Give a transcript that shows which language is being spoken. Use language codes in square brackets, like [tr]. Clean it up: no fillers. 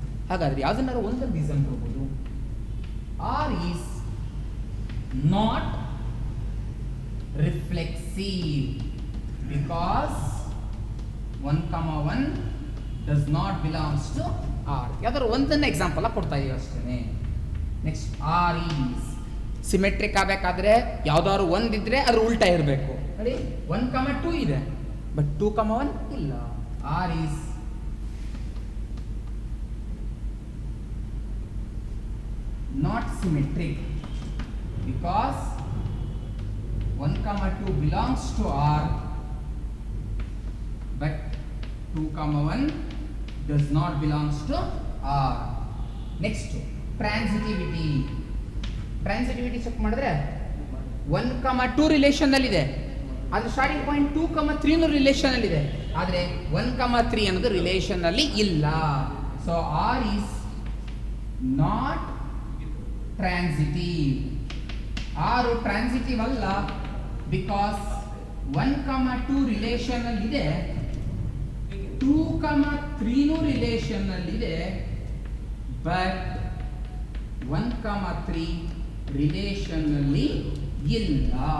[kn] ಹಾಗಾದ್ರೆ ಯಾವುದನ್ನಾರು ಒಂದೊಂದು ರೀಸನ್ ಕೊಡ್ಬೋದು. [en] R is not reflexive because 1,1 does not belongs to R. [kn] ಯಾವ್ದಾದ್ರು ಒಂದನ್ನ ಎಕ್ಸಾಂಪಲ್ ಕೊಡ್ತಾ ಇದೀವಿ ಅಷ್ಟೇ. [en] next R is symmetric [kn] ಆಗಬೇಕಾದ್ರೆ ಯಾವ್ದಾದ್ರು ಒಂದಿದ್ರೆ ಅದ್ರ ಉಲ್ಟಾ ಇರಬೇಕು. ನೋಡಿ 1,2 ಇದೆ, ಬಟ್ 2,1 ಇಲ್ಲ. [en] R is not symmetric because 1,2 belongs to R but 2,1 does not belongs to R. Next, transitivity. [kn] Transitivity check ಮಾಡಿದ್ರೆ 1,2 ರಿಲೇಷನ್ ಅಲ್ಲಿ ಇದೆ, ಅದು ಸ್ಟಾರ್ಟಿಂಗ್ ಪಾಯಿಂಟ್ 2,3 ರಿಲೇಷನ್ ಅಲ್ಲಿ ಇದೆ, ಆದ್ರೆ 1,3 ಅನ್ನೋದು ರಿಲೇಷನ್ ಅಲ್ಲಿ ಇಲ್ಲ. [en] So R is not transitive. [kn] ಆರು ಟ್ರಾನ್ಸಿಟಿವ್ ಅಲ್ಲ, ಬಿಕಾಸ್ 1,2 ರಿಲೇಷನ್ ಅಲ್ಲಿ ಇದೆ, 2,3 ರಿಲೇಷನ್ ಅಲ್ಲಿ ಇದೆ, ಬಟ್ 1,3 ರಿಲೇಷನ್ ಅಲ್ಲಿ ಇಲ್ಲ.